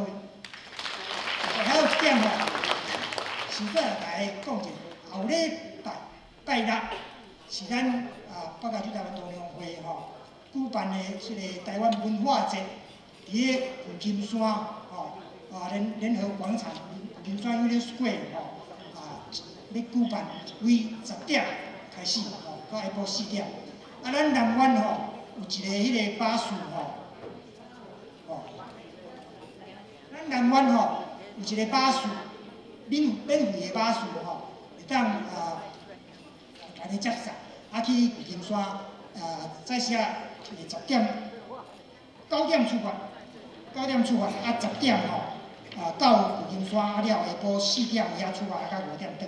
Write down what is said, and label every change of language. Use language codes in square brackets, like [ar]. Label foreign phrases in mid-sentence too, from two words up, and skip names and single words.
[nan] 还有一点吼，是再来大家讲者，后礼拜六是咱北加州台湾同乡会吼举办的即个台湾文化节，伫个旧金山吼联合广场旧金山 Union Square 吼要举办，为10点开始吼，到下晡4点。咱南湾吼有一个迄个巴士咱南湾吼有一个巴士，免费的巴士吼，会当大家接送，去旧金山早时啊9点出发10点吼到旧金山，了下晡4点遐出发，到5点转。